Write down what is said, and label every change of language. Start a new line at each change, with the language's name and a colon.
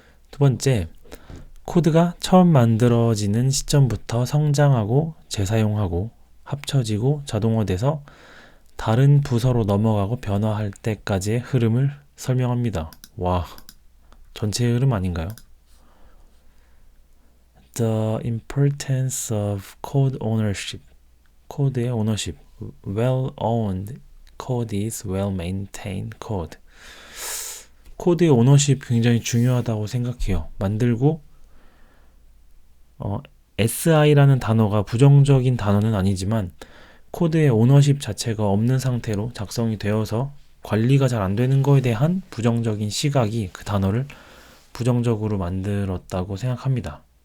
Korean: 두 번째, 코드가 처음 만들어지는 시점부터 성장하고 재사용하고 합쳐지고 자동화돼서 다른 부서로 넘어가고 변화할 때까지의 흐름을 설명합니다. 와, 전체의 흐름 아닌가요?
English: The importance of code ownership.
Korean: 코드의 오너십.
English: Well-owned code is well-maintained code.
Korean: 코드의 오너십 굉장히 중요하다고 생각해요. 만들고 SI라는 단어가 부정적인 단어는 아니지만 코드의 오너십 자체가 없는 상태로 작성이 되어서 관리가 잘 안 되는 거에 대한 부정적인 시각이 그 단어를 부정적으로 만들었다고 생각합니다.